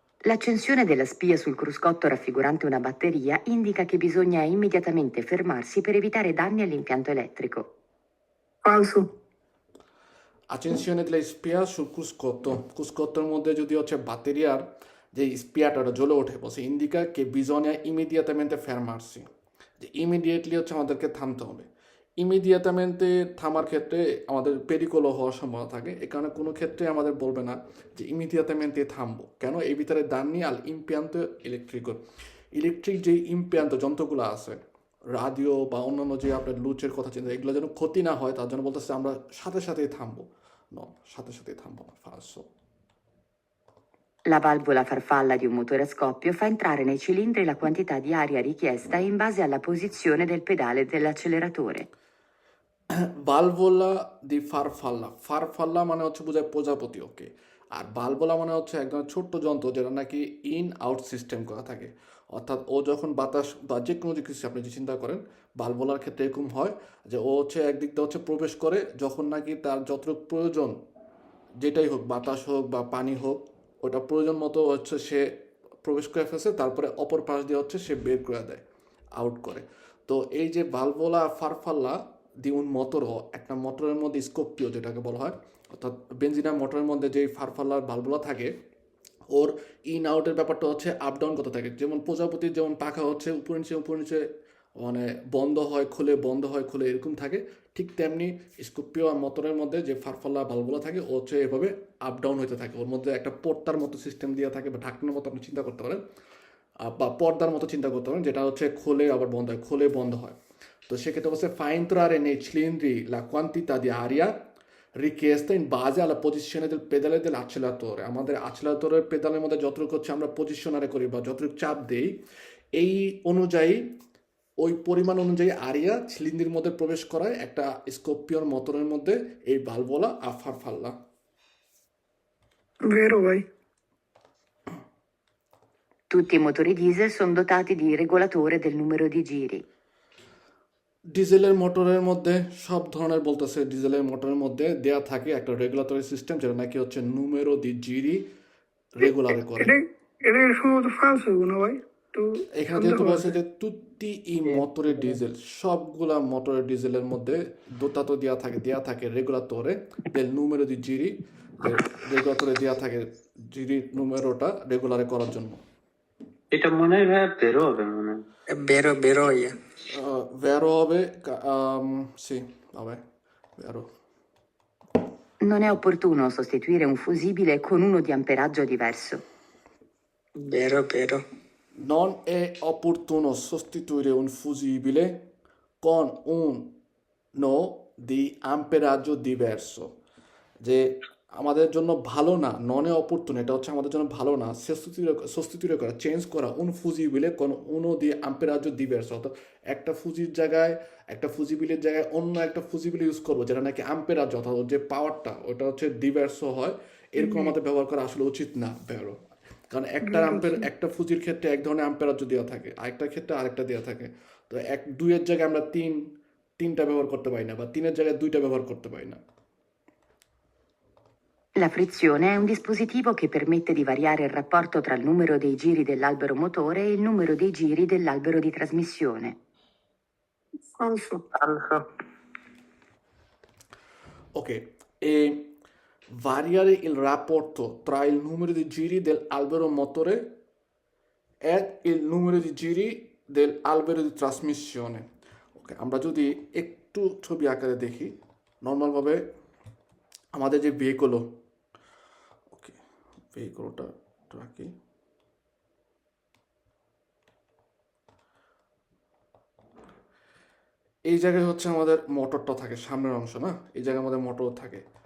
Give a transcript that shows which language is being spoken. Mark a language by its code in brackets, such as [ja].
[it] L'accensione della spia sul cruscotto raffigurante una batteria indica che bisogna immediatamente fermarsi per evitare danni all'impianto elettrico. ফালসো। accensione della spia sul cruscotto, cruscotto [bn] র মধ্যে যদি হচ্ছে ব্যাটারিয়ার যে স্পিয়াটা জ্বলে ওঠে, বসে [it] indica che bisogna immediatamente fermarsi, [bn] যে immediately হচ্ছে আমাদেরকে থামতে হবে। ইমিডিয়েটামেন্টে থামার ক্ষেত্রে আমাদের পেরিকোলো হওয়ার সম্ভাবনা থাকে, এ কারণে কোনো ক্ষেত্রে আমাদের বলবে না যে ইমিডিয়েটামেন্টে থামবো। কেন? এই ভিতরে [it] দান্নি আল ইমপিয়ান্তো ইলেকট্রিকো, [bn] ইলেকট্রিক যে ইমপিয়ান্তো যন্ত্রগুলো আছে, রাডিও বা অন্যান্য যে আপনার লুচের কথা চিন্তা, এগুলো যেন ক্ষতি না হয় তার জন্য বলতেছে আমরা সাথে সাথেই থামবো। সাথে সাথেই থামবো না, ফালসো। [it] La valvola farfalla di un motore a scoppio fa entrare nei cilindri la quantità di aria richiesta in base alla posizione del pedale dell'acceleratore. [bn] বালভোলা দি ফারফাল্লা, ফারফাল্লা মানে হচ্ছে বোঝায় প্রজাপতি, ওকে। আর বালভোলা মানে হচ্ছে একদম ছোট্ট যন্ত্র যেটা নাকি ইন আউট সিস্টেম করা থাকে, অর্থাৎ ও যখন বাতাস বা যে কোনো কিছু আপনি যে চিন্তা করেন, বালভোলার ক্ষেত্রে এরকম হয় যে ও হচ্ছে একদিক দিয়ে হচ্ছে প্রবেশ করে যখন নাকি তার যতটুকু প্রয়োজন, যেটাই হোক, বাতাস হোক বা পানি হোক, ওটা প্রয়োজন মতো হচ্ছে সে প্রবেশ করে ফেলছে, তারপরে অপর পাশ দিয়ে হচ্ছে সে বের করে দেয়, আউট করে। তো এই যে ভালভোলা ফারফাল্লা দি উন মোটরও, একটা মোটরের মধ্যে স্কোপিও যেটাকে বলা হয়, অর্থাৎ বেঞ্জিনা মোটরের মধ্যে যেই ফারফাল্লার ভালভোলা থাকে, ওর ইন আউটের ব্যাপারটা হচ্ছে আপ ডাউন করতে থাকে। যেমন প্রজাপতির যেমন পাখা হচ্ছে উপর নিচে মানে বন্ধ হয় খুলে, বন্ধ হয় খুলে, এরকম থাকে, ঠিক তেমনি স্কোপিও আর মোটরের মধ্যে যে ফারফাল্লা ভালভগুলো থাকে ও হচ্ছে এভাবে আপ ডাউন হতে থাকে। ওর মধ্যে একটা পর্দার মতো সিস্টেম দেওয়া থাকে বা ঢাকনার মতো আপনি চিন্তা করতে পারেন, বা পর্দার মতো চিন্তা করতে পারেন, যেটা হচ্ছে খোলে আবার বন্ধ হয়, খোলে বন্ধ হয়। তো সেক্ষেত্রে হচ্ছে [it] fa entrare nei cilindri la quantità di aria richiesta in base alla posizione del pedale dell'acceleratore। [bn] আমাদের acceleratore পেডালের মধ্যে যতটুকু হচ্ছে আমরা পজিশনারে করি বা যতটুকু চাপ দেই, এই অনুযায়ী ওই পরিমাণ অনুযায়ী আরিয়া সিলিন্ডারের মধ্যে প্রবেশ করায় একটা স্কোপিওর মোটরের মধ্যে এই ভালভোলা আর ফারফাল্লা। [it] Vero, vai. Tutti i motori diesel sono dotati di regolatore del numero di giri. [bn] ডিজেলের মোটরের মধ্যে সব ধরনের বলতেছে, ডিজেলের মোটরের মধ্যে দেয়া থাকে একটা রেগুলেটরি সিস্টেম যেটা নাকি হচ্ছে নুমেরো দি জিরি রেগুলারে করে। এটা সম্ভবত ফালসো না ভাই, তো এখানে যেহেতু বলছে যে তুত্তি ই মোটরের ডিজেল, সবগুলা মোটরের ডিজেলের মধ্যে দোতাতো দেয়া থাকে [it] রেগুলাতরে দেল নুমেরো দি জিরি, [bn] রেগুলাতরে দেয়া থাকে জিরি নুমেরোটা রেগুলারে করার জন্য। এটা মনে হয় ভাই বেরো হবে মনে হয়। [it] È vero, beroia. Vero [bn] হবে, [it] sì, vabbè, vero. Non è opportuno sostituire un fusibile con uno di amperaggio diverso. Vero, vero. Non è opportuno sostituire un fusibile con uno di amperaggio diverso। [bn] যে আমাদের জন্য ভালো না, [it] নন এ অপরতুন, [bn] এটা হচ্ছে আমাদের জন্য ভালো না সস্তিতুরে করা, চেঞ্জ করা উন ফুজিবিলে কোন উনো দিয়ে আম্পেরাজো দিবেরস, অর্থাৎ একটা ফুজির জায়গায়, একটা ফুজিবিলের জায়গায় অন্য একটা ফুজিবিল ইউজ করবো যেটা নাকি আম্পেরাজ, অর্থাৎ যে পাওয়ারটা ওটা হচ্ছে ডিভার্স হয়, এরকম আমাদের ব্যবহার করা আসলে উচিত না বেরো। কারণ একটা ফুজির ক্ষেত্রে এক ধরনের আম্পেরাজ দেওয়া থাকে, আরেকটা ক্ষেত্রে আরেকটা দেওয়া থাকে। তো দুইয়ের জায়গায় আমরা তিনটা ব্যবহার করতে পারি না, বা তিনের জায়গায় দুইটা ব্যবহার করতে পারি না। [it] La frizione è un dispositivo che permette di variare il rapporto tra il numero dei giri dell'albero motore e il numero dei giri dell'albero di trasmissione. Falso. Ok, e variare il rapporto tra il numero di giri dell'albero motore e il numero di giri dell'albero di trasmissione. [bn] ওকে, আমরা যদি একটু ছবি আকারে দেখি, নর্মালভাবে আমাদের যে ভেহিকলও, ওকে, ভেহিকলটা রাখি, এই জায়গায় হচ্ছে আমাদের মোটরটা থাকে, সামনের অংশ না, এই জায়গায় আমাদের মোটর থাকে।